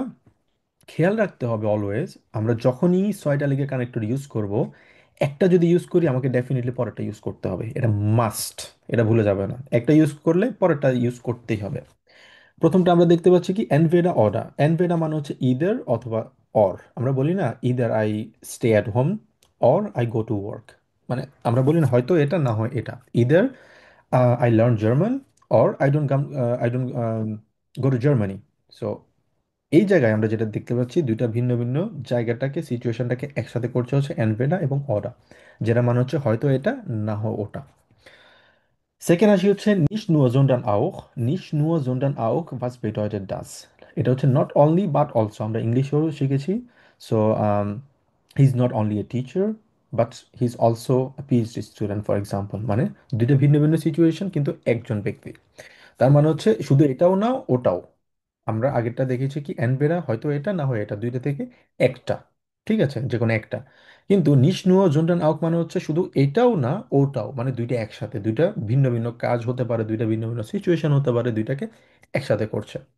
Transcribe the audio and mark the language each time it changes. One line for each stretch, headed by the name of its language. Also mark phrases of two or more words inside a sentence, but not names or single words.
Bangla: খেয়াল রাখতে হবে অলওয়েজ, আমরা যখনই ছয়টা লিগে কানেক্টর ইউজ করব, একটা যদি ইউজ করি আমাকে ডেফিনেটলি পরেরটা ইউজ করতে হবে, এটা মাস্ট, এটা ভুলে যাবে না। একটা ইউজ করলে পরেরটা ইউজ করতেই হবে। প্রথমটা আমরা দেখতে পাচ্ছি কি
German: entweder, oder.
Bangla: এনভেডা মানে হচ্ছে ইদার অথবা অর। আমরা বলি না
English: either I stay at home or I go to work,
Bangla: মানে আমরা বলি না হয়তো এটা না হয় এটা,
English: either I learn German or I don't go to Germany.
Bangla: সো এই জায়গায় আমরা যেটা দেখতে পাচ্ছি, দুইটা ভিন্ন ভিন্ন জায়গাটাকে, সিচুয়েশনটাকে একসাথে করছে হচ্ছে এনভেডা এবং অডা, যেটা মানে হচ্ছে হয়তো এটা না হয় ওটা। সেকেন্ড আসি হচ্ছে
German: nicht nur sondern auch, nicht nur sondern auch, was bedeutet das?
Bangla: এটা হচ্ছে
English: not only but also,
Bangla: আমরা ইংলিশেও শিখেছি।
English: so he is not only a teacher but he is also PhD student for example,
Bangla: মানে দুইটা ভিন্ন ভিন্ন সিচুয়েশন কিন্তু একজন ব্যক্তি। তার মানে হচ্ছে শুধু এটাও না ওটাও। আমরা আগেরটা দেখেছি কি অ্যানবেরা হয়তো এটা না হয় এটা, দুইটা থেকে একটা, ঠিক আছে, যে কোনো একটা। কিন্তু
German: nicht nur sondern auch
Bangla: মানে হচ্ছে শুধু এটাও না ওটাও, মানে দুইটা একসাথে, দুইটা ভিন্ন ভিন্ন কাজ হতে পারে, দুইটা ভিন্ন ভিন্ন সিচুয়েশন হতে পারে, দুইটাকে একসাথে করছে।